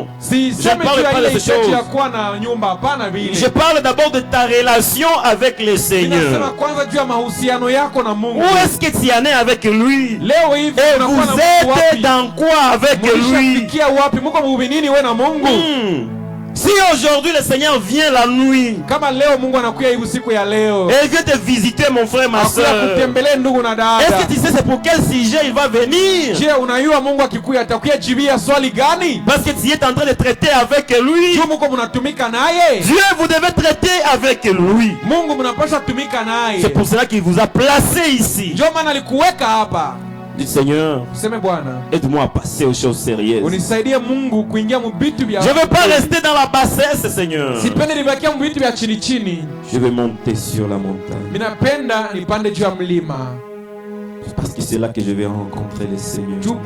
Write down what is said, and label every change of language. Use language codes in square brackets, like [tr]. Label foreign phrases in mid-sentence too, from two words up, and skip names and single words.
[fr] Je ne parle pas de ces choses. Je parle d'abord de ta relation avec le Seigneur. Où est-ce que tu en es avec lui? Et vous êtes dans quoi avec lui? Si aujourd'hui le Seigneur vient la nuit, [sw] kama leo Mungu anakuja hii usiku ya leo, [fr] et il vient te visiter mon frère, ma soeur, [sw] kutembelee ndugu na dada, [fr] est-ce que tu sais c'est pour quel sujet il va venir? Je, [sw] unajua Mungu akikuja atakuja jibia swali gani? [fr] Parce que tu es en train de traiter avec lui. [sw] Juu mko mnatumika naye. [fr] Dieu, vous devez traiter avec lui. [sw] Mungu mnapaswa tumika naye. [fr] C'est pour cela qu'il vous a placé ici. [sw] Ndio maana alikuweka hapa. [fr] Dis Seigneur, aide-moi à passer aux choses sérieuses. Je ne veux pas rester dans la bassesse, Seigneur. Je veux monter sur la montagne. Parce que c'est là que je vais rencontrer le Seigneur.